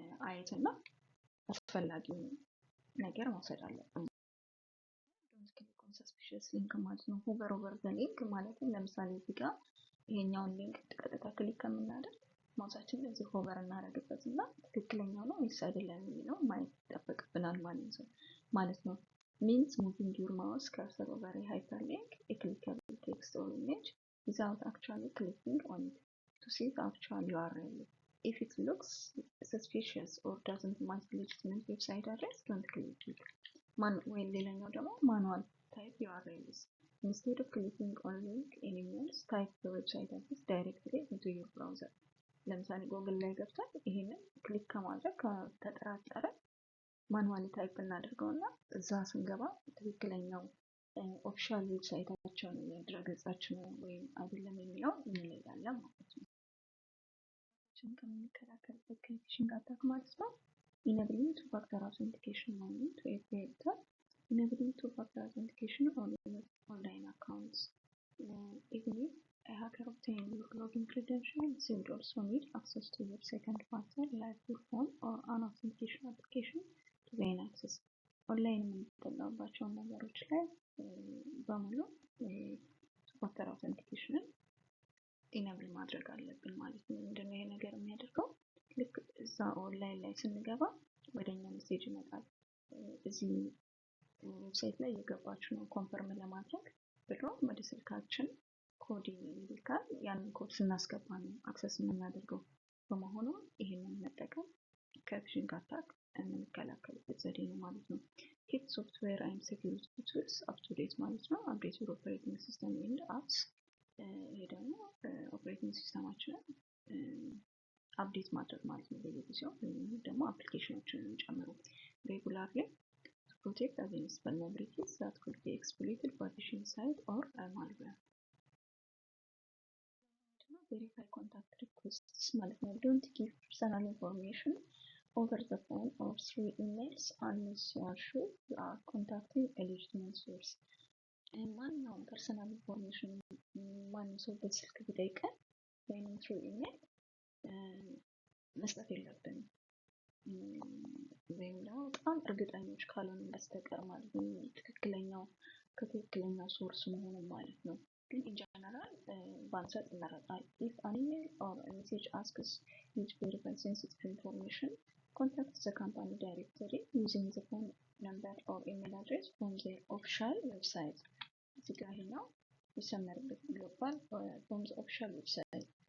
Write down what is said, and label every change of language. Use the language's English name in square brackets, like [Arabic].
[Amharic] አይተና አስፈላጊው ነገር መውሰድ አለብን። [English] don't click on suspicious link [Amharic] ማለት ነው። [English] hover over the link [Amharic] ማለትም ለምሳሌ እዚህ ጋር ይሄኛውን ሊንክ ቀጥታ ክሊክ ከምናደርግ ማውሳችን ለዚህ ሆቨር እናደርግበትና ትክክለኛው ነው ወይስ አይደለም የሚለው ማየት ይጠበቅብናል ማለት ነው። [English] means moving your mouse cursor over a hyperlink, a clickable text or image without actually clicking on it to see the actual URL. If it looks suspicious or doesn't match legitimate website address, don't click it. [Amharic] ወይ ሌላኛው ደግሞ [English] manual type URLs. Instead of clicking on link in emails, type the website address directly into your browser. [Amharic] ለምሳሌ ጎግል ላይ ገብተን ይሄንን ክሊክ ከማድረግ ከተጠራጠረ ማኑዋሊ ታይፕ እናደርገውና እዛ ስንገባ ትክክለኛው ኦፊሻል ዌብሳይታቸውን ድረገጻችን ወይም አይደለም የሚለው እንለያለን ማለት ነው። ከምንከላከልበት ከፊሽንግ አታክ ማለት ነው [English] enabling two factor authentication ማለት to API enabling two factor authentication on online accounts even if a hacker obtains your login credentials, they would also need access to your second factor like your phone or an authentication application to gain access. [Amharic] ኦንላይን የምንጠቀምባቸው ነገሮች ላይ በሙሉ [English] two factor authentication [Amharic] ኢኔብል ማድረግ አለብን ማለት ነው። ምንድነው ይሄ ነገር የሚያደርገው ልክ እዛ ኦንላይን ላይ ስንገባ ወደኛ ሜሴጅ ይመጣል። እዚህ ዌብሳይት ላይ የገባችሁ ነው ኮንፈርም ለማድረግ ብሎ ወደ ስልካችን ኮድ ይልካል። ያንን ኮድ ስናስገባ ነው አክሰስ የምናደርገው። በመሆኑ ይህንን መጠቀም ከፊሽንግ አታክ የምንከላከልበት ዘዴ ነው ማለት ነው። ኪፕ ሶፍትዌር ኤንድ ሴኩሪቲ ቱልስ አፕ ቱ ዴት ማለት ነው። አፕዴት ዩር ኦፕሬቲንግ ሲስተም ኤንድ አፕስ። ይሄ ደግሞ ኦፕሬቲንግ ሲስተማችንን አፕዴት ማድረግ ማለት ነው በየጊዜው፣ ወይም ደግሞ አፕሊኬሽኖችን ጨምሮ ሬጉላርሊ [English] to protect against vulnerabilities that could be exploited by phishing site or malware. Verify contact requests ማለት ነው። Don't give personal information over the phone or through emails unless you are sure you are contacting a legitimate source. [Amharic] ማንኛውም ፐርሰናል ኢንፎርሜሽን ማንም ሰው በስልክ ቢጠይቀን ወይም [English] through email [Amharic] መስጠት የለብንም። ወይም ደግሞ በጣም እርግጠኞች ካልሆነ በስተቀር ማለት ነው ከትክክለኛው ሶርስ መሆኑን ማለት ነው። ግን ኢን ጀነራል ባንሰጥ ይመረጣል። [English] if an email or a message asks you to verify sensitive information, contact the company directory using the phone number or email address from their official website. [Amharic] እዚህ ጋር ነው ይሰመርበት ግሎባል [English] from the official website.